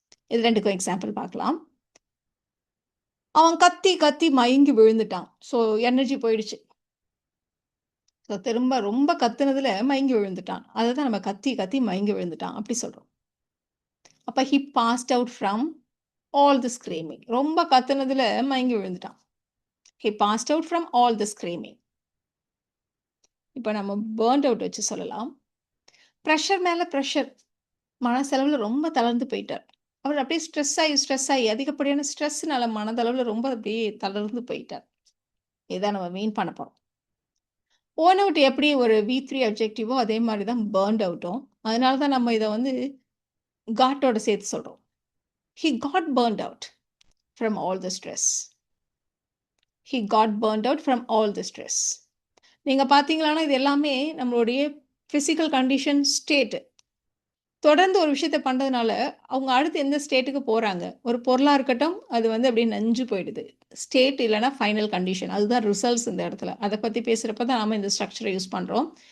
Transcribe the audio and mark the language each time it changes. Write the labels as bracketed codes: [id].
[ta] இது 2க்கும் எக்ஸாம்பிள் பார்க்கலாம். அவன் கத்தி கத்தி மயங்கி விழுந்துட்டான். ஸோ எனர்ஜி போயிடுச்சு. ஸோ திரும்ப ரொம்ப கத்துனதுல மயங்கி விழுந்துட்டான். அதை தான் நம்ம கத்தி கத்தி மயங்கி விழுந்துட்டான் அப்படி சொல்கிறோம். அப்போ [en] He passed out from all the screaming. [ta] ரொம்ப கத்துனதுல மயங்கி விழுந்துட்டான். [en] He passed out from all the screaming. [ta] இப்போ நம்ம பர்ன்ட் அவுட் வச்சு சொல்லலாம். ப்ரெஷர் மேலே ப்ரெஷர், மனசளவில் ரொம்ப தளர்ந்து போயிட்டார். அவர் அப்படியே ஸ்ட்ரெஸ் ஆகி அதிகப்படியான ஸ்ட்ரெஸ்னால மனதளவில் ரொம்ப அப்படியே தளர்ந்து போயிட்டார். இதான் நம்ம மீன் பண்ண போகிறோம். ஓன் அவுட் எப்படி ஒரு V3 அப்ஜெக்டிவோ அதே மாதிரி தான் பர்ன்ட் அவுட்டும். அதனால தான் நம்ம இதை வந்து காட்டோட சேர்த்து சொல்கிறோம். [en] He got burned out from all the stress. He got burned out from all the stress. [ta] நீங்கள் பார்த்தீங்களான்னா இது எல்லாமே நம்மளுடைய ஃபிசிக்கல் கண்டிஷன் ஸ்டேட்டு. தொடர்ந்து ஒரு விஷயத்த பண்றதுனால, அவங்க அடுத்து எந்த ஸ்டேட்டுக்கு போறாங்க. ஒரு பொருளா இருக்கட்டும், அது வந்து அப்படியே நஞ்சு போயிடுது. ஸ்டேட் இல்லன்னா ஃபைனல் கண்டிஷன். அதுதான் ரிசல்ட்ஸ் இந்த இடத்துல. அத பத்தி பேசுறப்ப தான் நாம இந்த ஸ்ட்ரக்சர யூஸ் பண்றோம்.